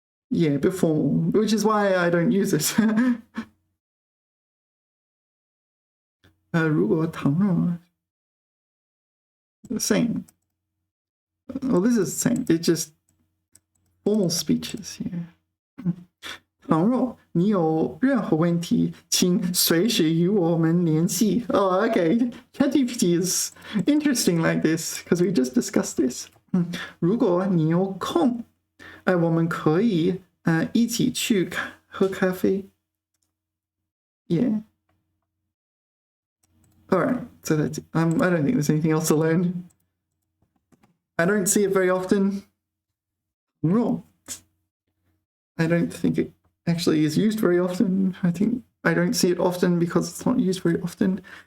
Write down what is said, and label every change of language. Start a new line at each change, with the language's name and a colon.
English: Yeah, before, which is why I don't use it. 如果糖肉 same. Well, this is the same. It's just formal speeches here.
Chinese: 倘若你有任何问题，请随时与我们联系。
English: Oh, okay. ChatGPT is interesting like this because we just discussed this.
Chinese: 如果你有空，我们可以一起去喝咖啡。
English: Yeah. All right. So that's it. I don't think there's anything else to learn. I don't see it very often. No. I don't think it actually is used very often. I don't see it often because it's not used very often.